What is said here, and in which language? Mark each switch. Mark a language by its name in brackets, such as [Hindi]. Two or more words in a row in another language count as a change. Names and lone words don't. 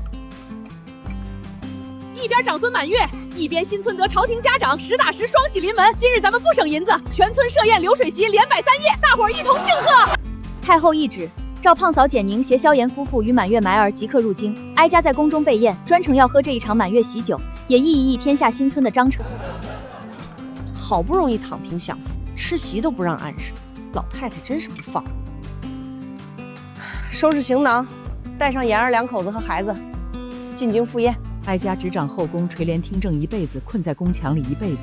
[Chinese] 一邊長孫滿月，一邊新村得朝廷嘉獎，實打實雙喜臨門。今日咱們不省銀子，全村設宴流水席，連擺3夜，大夥兒一同慶賀。太后懿旨，召胖嫂简寧攜蕭炎夫婦與滿月埋兒即刻入京，挨家在宮中備宴，專程要喝這一場滿月喜酒，也議一議天下新村的章程。好不容易躺平享福，吃席都不让安生，老太太真是不放。收拾行囊，带上严儿两口子和孩子，进京赴宴。哀家执掌后宫，垂帘听政一辈子，困在宫墙裡一辈子。